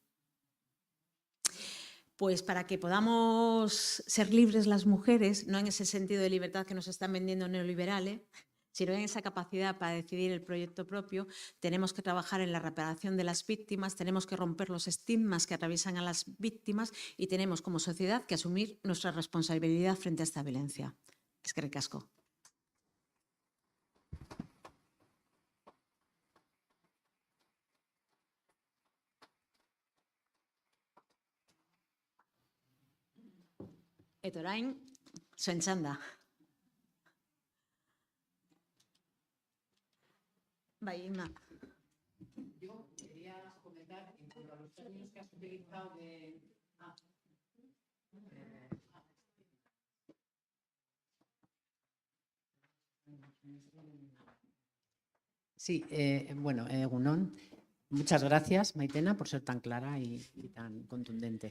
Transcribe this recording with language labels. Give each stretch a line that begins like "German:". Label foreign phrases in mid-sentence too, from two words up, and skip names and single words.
Spanish: Pues para que podamos ser libres las mujeres, no en ese sentido de libertad que nos están vendiendo neoliberales, sino en esa capacidad para decidir el proyecto propio, tenemos que trabajar en la reparación de las víctimas, tenemos que romper los estigmas que atraviesan a las víctimas y tenemos como sociedad que asumir nuestra responsabilidad frente a esta violencia.
Basque: Eskerrik asko. Eta orain, zuen txanda. Bai, Inma.
Spanish: Yo quería comentar en cuanto a los términos que has utilizado de... Sí, bueno, Egunon, muchas gracias, Maitena, por ser tan clara y tan contundente.